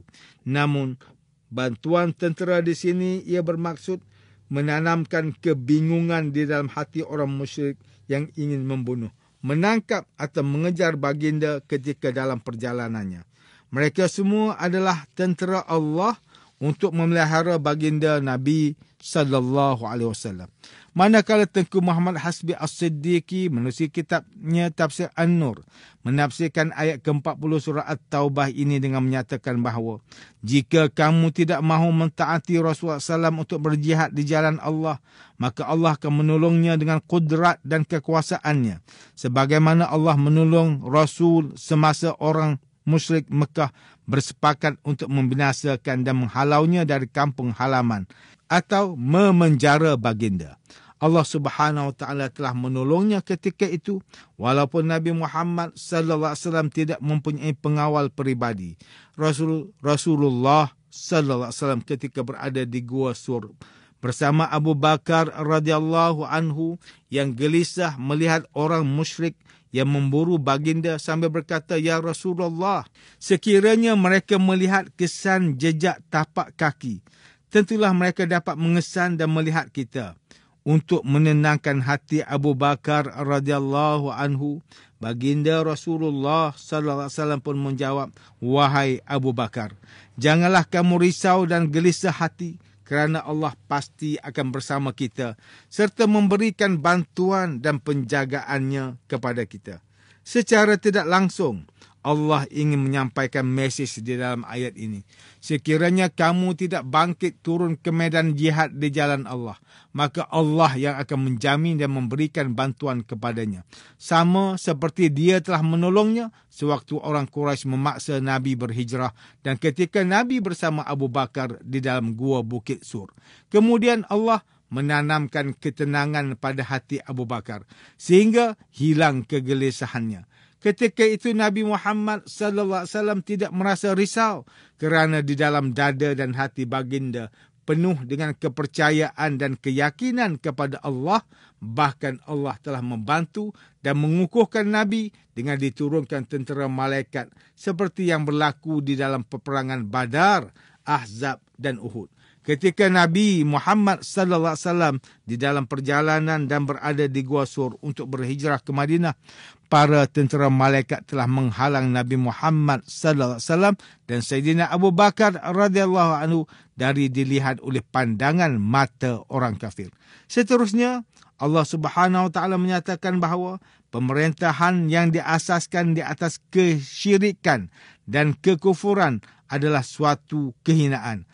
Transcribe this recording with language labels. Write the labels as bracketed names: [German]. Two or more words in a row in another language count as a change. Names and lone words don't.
[Malay] Namun, bantuan tentera di sini ia bermaksud menanamkan kebingungan di dalam hati orang musyrik yang ingin membunuh, menangkap atau mengejar baginda ketika dalam perjalanannya. Mereka semua adalah tentera Allah untuk memelihara baginda Nabi [Arabic] صلى الله عليه وسلم. [Malay] Manakala Tengku Muhammad Hasbi As-Siddiqi menulis kitabnya Tafsir An-Nur menafsirkan ayat ke-40 surah At-Taubah ini dengan menyatakan bahawa jika kamu tidak mahu mentaati Rasulullah SAW untuk berjihad di jalan Allah, maka Allah akan menolongnya dengan kudrat dan kekuasaannya, sebagaimana Allah menolong Rasul semasa orang musyrik Mekah bersepakat untuk membinasakan dan menghalaunya dari kampung halaman atau memenjara baginda. Allah [Arabic] سبحانه وتعالى [Malay] telah menolongnya ketika itu, walaupun Nabi Muhammad [Arabic] صلى الله عليه وسلم [Malay] tidak mempunyai pengawal peribadi. Rasulullah [Arabic] صلى الله عليه وسلم [Malay] ketika berada di Gua Sur bersama Abu Bakar [Arabic] رضي الله عنه [Malay] yang gelisah melihat orang musyrik yang memburu baginda sambil berkata, [Arabic] "يا رسول الله, [Malay] sekiranya mereka melihat kesan jejak tapak kaki, tentulah mereka dapat mengesan dan melihat kita." Untuk menenangkan hati Abu Bakar [Arabic] رضي الله عنه, [Malay] baginda Rasulullah [Arabic] صلى الله عليه وسلم [Malay] pun menjawab, "Wahai Abu Bakar, janganlah kamu risau dan gelisah hati, kerana Allah pasti akan bersama kita serta memberikan bantuan dan penjagaannya kepada kita." Secara tidak langsung, Allah ingin menyampaikan mesej di dalam ayat ini. Sekiranya kamu tidak bangkit turun ke medan jihad di jalan Allah, maka Allah yang akan menjamin dan memberikan bantuan kepadanya. Sama seperti Dia telah menolongnya sewaktu orang Quraisy memaksa Nabi berhijrah dan ketika Nabi bersama Abu Bakar di dalam gua Bukit Sur. Kemudian Allah menanamkan ketenangan pada hati Abu Bakar sehingga hilang kegelisahannya. Ketika itu Nabi Muhammad [Arabic] صلى الله عليه وسلم [Malay] tidak merasa risau kerana di dalam dada dan hati baginda penuh dengan kepercayaan dan keyakinan kepada Allah. Bahkan Allah telah membantu dan mengukuhkan Nabi dengan diturunkan tentera malaikat seperti yang berlaku di dalam peperangan Badar, Ahzab dan Uhud. Ketika Nabi Muhammad [Arabic] صلى الله عليه وسلم [Malay] di dalam perjalanan dan berada di Gua Sur untuk berhijrah ke Madinah, para tentera malaikat telah menghalang Nabi Muhammad [Arabic] صلى الله عليه وسلم [Malay] dan Sayyidina Abu Bakar [Arabic] رضي الله عنه [Malay] dari dilihat oleh pandangan mata orang kafir. Seterusnya, Allah [Arabic] سبحانه وتعالى [Malay] menyatakan bahawa pemerintahan yang diasaskan di atas kesyirikan dan kekufuran adalah suatu kehinaan.